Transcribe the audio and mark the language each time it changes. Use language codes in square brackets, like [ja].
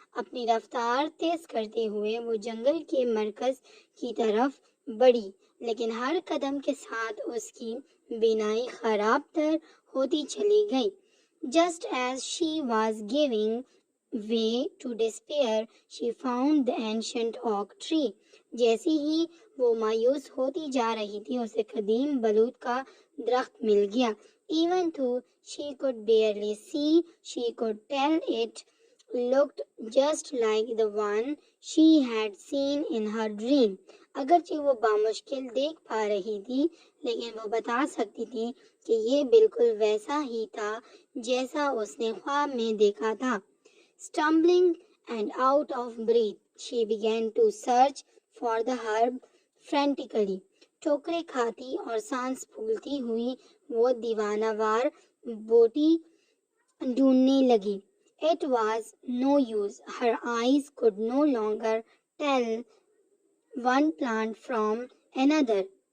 [hi] अपनी रफ्तार तेज करते हुए वो जंगल के मरकज की तरफ बढ़ी, लेकिन हर कदम के साथ उसकी बीनाई खराब तर होती चली गई. [en] Just as she was giving way to despair, she found the ancient oak tree. [hi] जैसे ही वो मायूस होती जा रही थी, उसे कदीम बलूत का दरख्त मिल गया. [en] Even though she could barely see, she could tell it looked just like the one she had seen in her dream. [hi] अगरचे वो बामुश्किल देख पा रही थी, लेकिन वो बता सकती थी कि ये बिल्कुल वैसा ही था जैसा उसने ख्वाब में देखा था. [en] Stumbling and out of breath, she began to search for the herb frantically. [hi] ठोकरें खाती और सांस फूलती हुई वो दीवानावार बूटी ढूंढने लगी. [en] It was no use. Her eyes could no longer tell one plant from another.